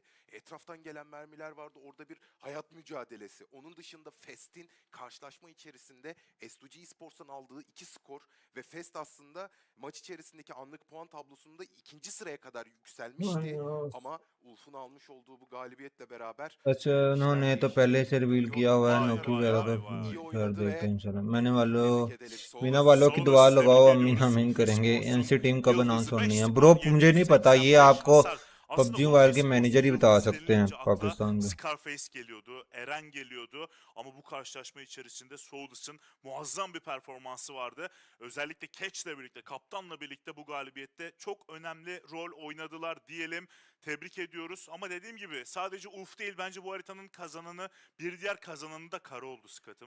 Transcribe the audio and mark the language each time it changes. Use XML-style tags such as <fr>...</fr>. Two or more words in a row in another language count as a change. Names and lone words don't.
<tr>Etraftan gelen mermiler vardı. Orada bir hayat mücadelesi. Onun dışında Fest'in karşılaşma içerisinde S2G Esports'tan aldığı 2 skor ve Fest aslında maç içerisindeki anlık puan tablosunda 2. sıraya kadar yükselmişti. Ama Ulf'un almış olduğu bu galibiyetle beraber</tr> <ur>اچھا، انہوں نے تو پہلے سے ریویل کیا ہوا ہے نوکری وغیرہ تو کر دیتے ہیں ان شاء اللہ. میں نے مینا والوں کی دعا لگاؤ، آمین آمین کریں گے. این سی ٹیم کب اناؤنس ہونی ہے برو? مجھے نہیں پتا، یہ آپ کو PUBG Mobile کے مینیجر ہی بتا سکتے ہیں پاکستان کے.</ur> <tr>Scarface geliyordu, Eren geliyordu ama bu karşılaşma içerisinde Soulus'un muazzam bir performansı vardı. Özellikle Catch'le birlikte, kaptanla birlikte bu galibiyette çok önemli rol oynadılar diyelim. Tebrik ediyoruz ama dediğim gibi sadece Ulf değil, bence bu haritanın kazananı, bir diğer kazananı da Kara oldu Skat'ım.</tr>